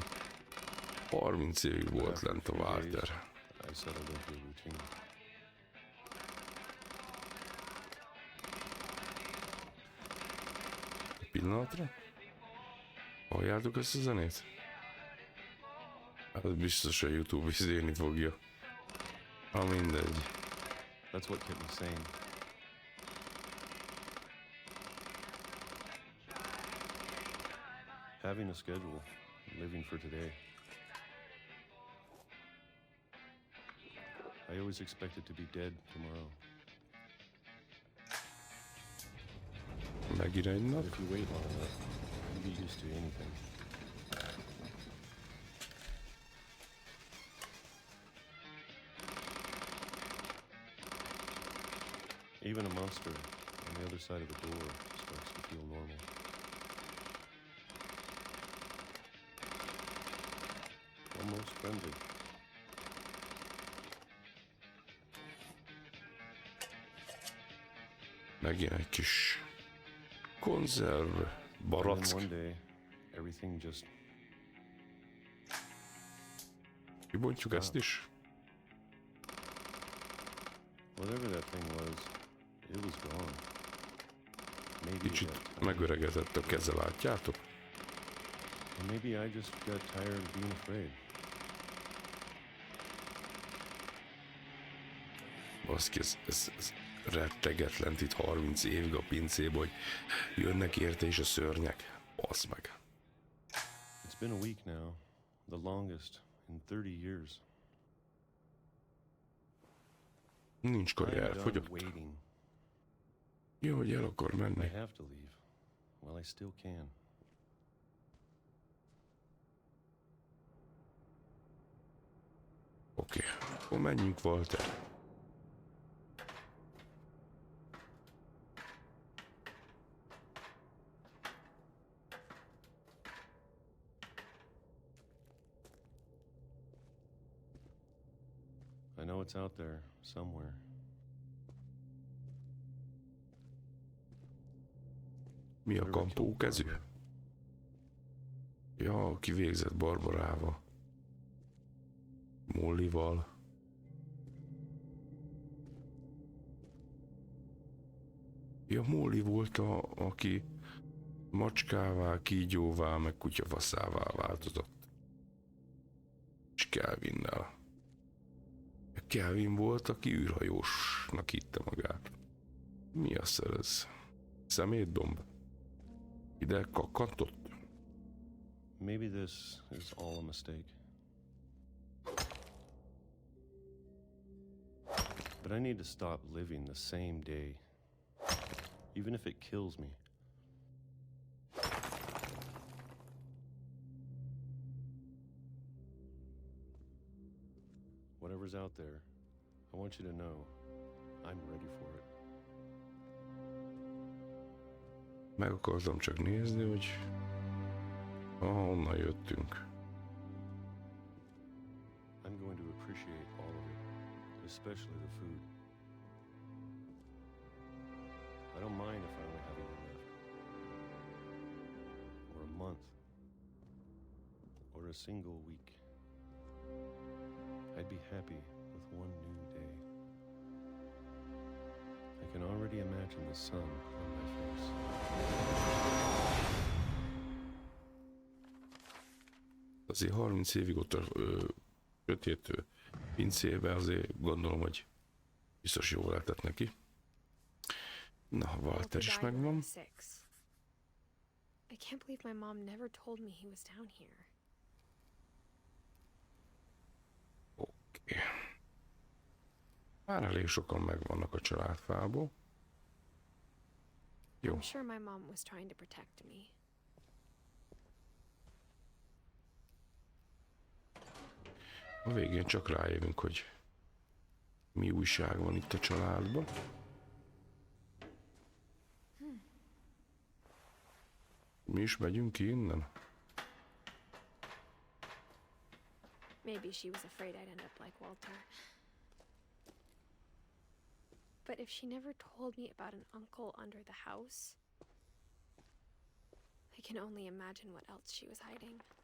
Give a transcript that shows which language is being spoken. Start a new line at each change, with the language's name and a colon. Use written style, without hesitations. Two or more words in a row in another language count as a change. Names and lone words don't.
Hungarian: 30 évig volt lent a Walter.
English: I settled into a routine.
Hungarian: Egy pillanatra. Halljátok ezt a zenét? Hát biztos a YouTube izélni fogja. Ha mindegy.
English: That's what kept me sane. having a schedule, living for today. I always expected to be dead tomorrow.
Hungarian: Megint egy
English: But
Hungarian: nap.
English: if you wait long enough, you get used to anything. Even a monster on the other side of the door starts to feel normal. Almost friendly.
Hungarian: Megint egy kis konzerv,
English: And then
Hungarian: barack.
English: one day, everything just
Hungarian: Kibontjuk ezt is?
English: whatever that thing was, it was gone. Maybe
Hungarian: Kicsit
English: that,
Hungarian: megöregedett a keze, látjátok?
English: or maybe I just got tired of being afraid.
Hungarian: Baszki, ez rettegetlen itt 30 évig a pincébe, hogy jönnek érte is a szörnyek. Basz meg.
English: It's been a week now, the longest in 30 years.
Hungarian: Nincs kaja,
English: I'm done
Hungarian: elfogyott.
English: waiting.
Hungarian: Jó, hogy el akar
English: I
Hungarian: menni.
English: have to leave. Well, I still can.
Hungarian: Oké, akkor menjünk, Walter.
English: I know it's out there somewhere.
Hungarian: Mi a kampó kezű? Ja, kivégzett Barbarával. Mollival. Ja, Molly volt aki macskává, kígyóvá, meg kutyafaszává változott. És Kelvinnel. Kelvin volt, aki űrhajósnak hitte magát. Mi a szer ez? Szemétdomb? Ide kakkantott?
English: Maybe this is all a mistake. But I need to stop living the same day, even if it kills me. Whatever's out there, I want you to know I'm ready for it.
Hungarian: Meg akartam csak nézni, hogy honnan jöttünk.
English: I'm going to appreciate all of it, especially the food. I don't mind if I only have a year left, or a month, or a single week. I'd be happy with one new day. I can already imagine the sun on my face.
Hungarian: Azért 30 évig ott a sötét pincébe, azért gondolom, hogy biztos jó lehetett neki. Na, Walter is
English: died when I
Hungarian: megvan.
English: was 6. I can't believe my mom never told me he was down here.
Hungarian: Oké. Már elég sokan megvannak a családfából. Jó.
English: I'm sure my mom was trying to protect me.
Hungarian: A végén csak rájövünk, hogy mi újság van itt a családban. Mi is megyünk ki innen?
English: Maybe she was afraid I'd end up like Walter. But if she never told me about an uncle under the house, I can only imagine what else she was hiding.